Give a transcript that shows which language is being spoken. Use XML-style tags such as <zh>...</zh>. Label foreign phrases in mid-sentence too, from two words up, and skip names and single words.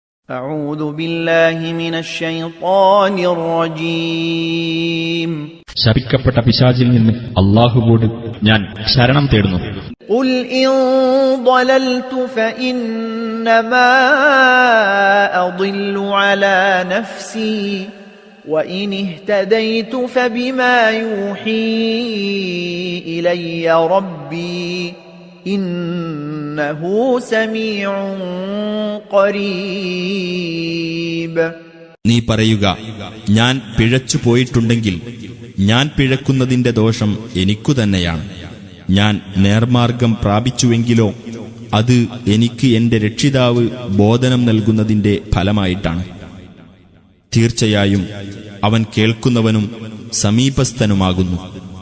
<ar>أعوذ بالله من الشيطان الرجيم.</ar> <ml>ശപിക്കപ്പെട്ട പിശാചിൽ നിന്ന് അല്ലാഹുവോട് ഞാൻ ശരണം തേടുന്നു.</ml> <ar>قل إن ضللت فإنما أضل على نفسي وإن اهتديت فبما يوحي إلي ربي إنه سميع قريب.</ar> <ml>നീ പറയുക, ഞാൻ പിഴച്ചു പോയിട്ടുണ്ടെങ്കിൽ ഞാൻ പിഴക്കുന്നതിന്റെ ദോഷം എനിക്കു തന്നെയാണ്. ഞാൻ നേർമാർഗം പ്രാപിച്ചുവെങ്കിലോ അത് എനിക്ക് എന്റെ രക്ഷിതാവ് ബോധനം നൽകുന്നതിന്റെ ഫലമായിട്ടാണ്. തീർച്ചയായും അവൻ കേൾക്കുന്നവനും സമീപസ്ഥനുമാകുന്നു.</ml>